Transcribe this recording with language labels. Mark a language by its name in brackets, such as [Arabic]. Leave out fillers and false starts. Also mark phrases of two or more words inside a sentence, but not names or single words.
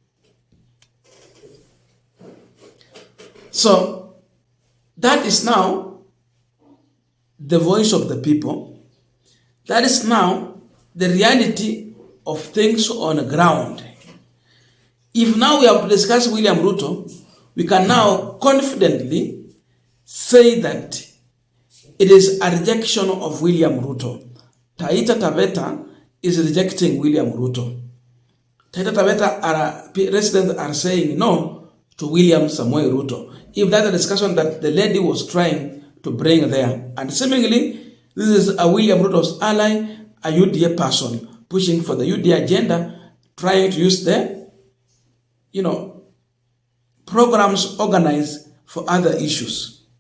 [English] So that is now the voice of the people. That is now the reality of things on the ground. If now we have to discuss William Ruto, we can now confidently say that it is a rejection of William Ruto. TAITA TAVETA is rejecting William Ruto. TAITA TAVETA residents are saying no to William Samoei Ruto. If that's a discussion that the lady was trying to bring there, and seemingly this is a William Ruto's ally, a UDA person pushing for the UDA agenda, trying to use the, programs organized for other issues.